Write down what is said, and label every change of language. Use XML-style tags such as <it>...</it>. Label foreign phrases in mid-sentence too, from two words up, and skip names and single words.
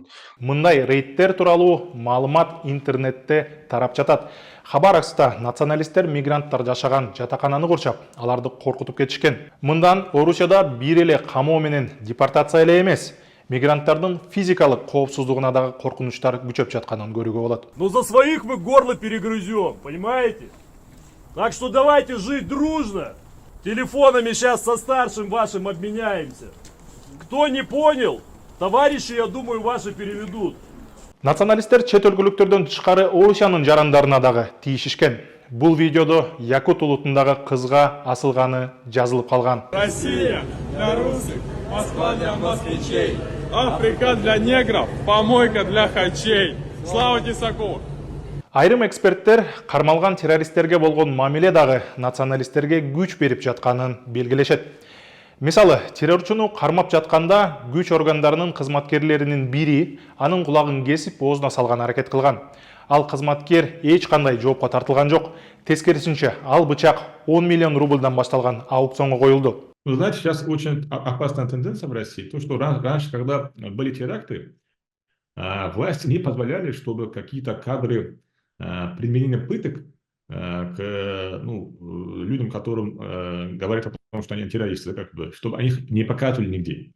<ky>Мындай рейдтер тууралуу маалымат интернетте тарап жатат. Хабаровскта националисттер мигранттар жашаган жатакананы курчап, аларды коркутуп кетишкен. Мындан Орусияда бир эле камоо менен депортация эле эмес, мигранттардын физикалык коопсуздугуна дагы коркунучтар күчөп жатканын көрүүгө болот.</ky> <ru>Но за своих мы горло перегрызем, понимаете? Так что давайте жить дружно. Телефонами сейчас со старшим вашим обменяемся. Кто не понял, товарищи, я думаю, ваши переведут.</ru> <ky>Националисттер чет өлкөлүктөрдөн тышкары Орусиянын жарандарына дагы тийишишкен. Бул видеодо Якут улутундагы кызга асылганы жазылып калган.</ky> <ru>Россия для русских, Москва для москвичей, Африка для негров, помойка для хачей. Слава Тесакову!</ru> <ky>Айрым эксперттер кармалган террористтерге болгон мамиле дагы националисттерге күч берип жатканын белгилешет. Мисалы, террорчуну кармап жатканда күч органдарынын кызматкерлеринин бири анын кулагын кесип оозуна салган аракет кылган. Ал кызматкер эч кандай жоопко тартылган жок. Тескерисинче, ал бычак 10 миллион рубльдан башталган аукционго коюлду.</ky> <ru>Вы знаете, сейчас очень опасная тенденция в России. То, что раньше, когда были теракты, власти не позволяли, чтобы какие-то кадры применения пыток к людям, которым говорят о том, что они террористы, чтобы они их не показывали нигде.</ru>